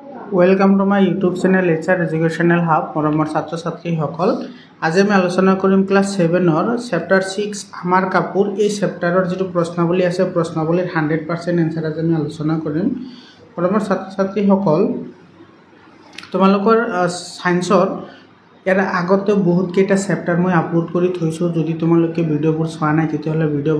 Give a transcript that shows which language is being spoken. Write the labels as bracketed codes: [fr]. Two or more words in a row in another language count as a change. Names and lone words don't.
[en] welcome to my YouTube channel HR Educational Hub [as] मरমৰ ছাত্ৰ ছাত্ৰীসকল আজি আমি আলোচনা কৰিম [en] class 7 chapter 6 [as] আমাৰ কাপোৰ এই চেপ্টাৰৰ যেটো প্ৰশ্নাৱলী আছে প্ৰশ্নাৱলীৰ 100% आंसर আজি আমি আলোচনা কৰিম মৰমৰ ছাত্ৰ ছাত্ৰীসকল তোমালোকৰ সায়েন্সৰ ইয়াৰ আগতে বহুত কেইটা চেপ্টাৰ মই আপলোড কৰি থৈছো যদি তোমালোকে ভিডিওবোৰ চোৱা নাই তেতিয়াহলে ভিডিওবোৰ